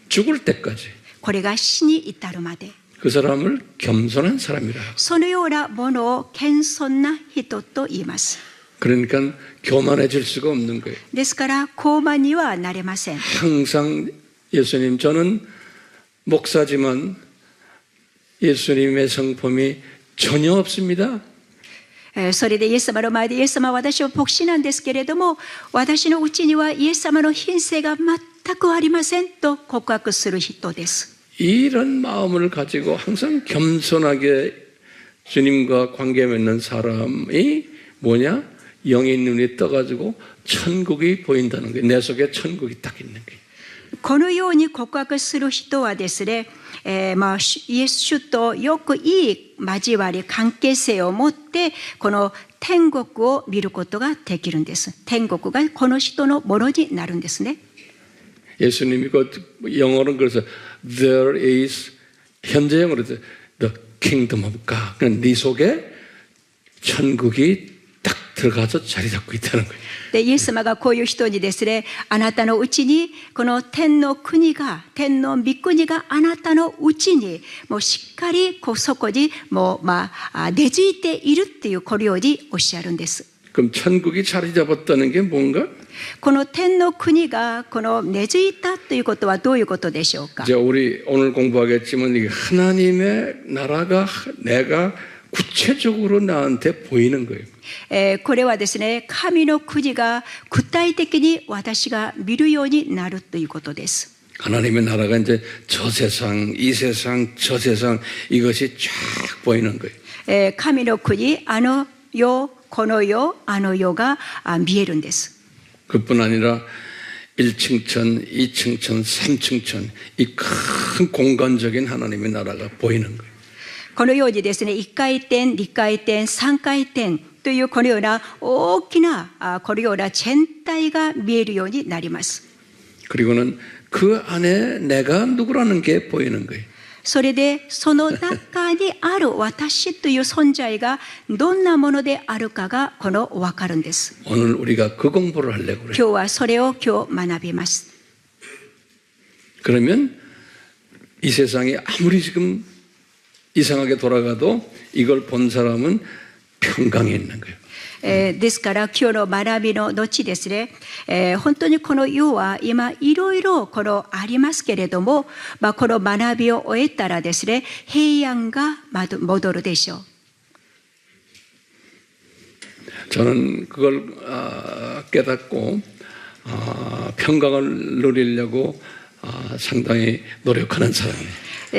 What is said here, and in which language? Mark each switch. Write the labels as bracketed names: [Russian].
[Korean] 죽을 때까지 [Japanese] これが死に至るまで。 [Korean] 그 사람을 겸손한 사람이라. [Japanese] そのようなものを謙遜な人と言います。 [Korean] 그러니까 교만해질 수가 없는 거예요. [Japanese] ですから高慢にはなれません。 [Korean] 항상 예수님, 저는 목사지만 예수님의 성품이 전혀 없습니다. [Japanese] それでイエス様の前でイエス様は私は牧師なんですけれども、私のうちにはイエス様の品性が全くありませんと告白する人です。 [Korean] 이런 마음을 가지고 항상 겸손하게 주님과 관계 맺는 사람이 뭐냐? 영의 눈이 떠가지고 천국이 보인다는 거예요. 내 속에 천국이 딱 있는 거예요. [Japanese] このように告白する人はですね、まあ、イエス主とよくいい交わり関係性を持ってこの天国を見ることができるんです。天国がこの人のものになるんですね。 [Korean] 예수님이 그 영어로는 그래서 [English] there is [Korean] 현재 영어로 [English] the kingdom of God. [Korean] 그러니까 네 속에 천국이 딱 들어가서 자리 잡고 있다는 거예요. [Japanese] でイエス様がこういう人にですね、あなたのうちにこの天の国が、天の御国があなたのうちにもうしっかりそこにもう根付いているっていうこのようにおっしゃるんです。 [Korean] 그럼 천국이 자리 잡았다는 게 뭔가? [Japanese] この天の国がこの根付いたということはどういうことでしょうか。 [Korean] 이제 우리 오늘 공부하겠지만 이게 하나님의 나라가 내가 구체적으로 나한테 보이는 거예요. [Japanese] これはですね、神の国が具体的に私が見るようになるということです。 [Korean] 하나님의 나라가 이제 저 세상, 이 세상, 저 세상 이것이 쫙 보이는 거예요. [Japanese] 神の国、あの世、この世、あの世が見えるんです。 [Korean] 그뿐 아니라 1층천, 2층천, 3층천 이 큰 공간적인 하나님의 나라가 보이는 거예요. [Japanese] このようにですね、1回転、2回転、3回転というこのような大きなこのような全体が見えるようになります。 [Korean] 그리고는 그 안에 내가 누구라는 게 보이는 거예요. [Japanese] それでその中にある私という存在がどんなものであるかがこの分かるんです。 [Korean] 오늘 우리가 그 공부를 하려고 그래요. [Japanese] 今日はそれを今日学びます。 [Korean] 그러면 이 세상이 아무리 지금 이상하게 돌아가도 이걸 본 사람은 평강에 있는 거예요. [Japanese] ですから今日の学びの後ですね、本当にこの世は今いろいろこのありますけれども、この学びを終えたらですね、平安が戻るでしょう。 [Korean] 저는 그걸 깨닫고 평강을 누리려고 상당히 노력하는 사람이에요.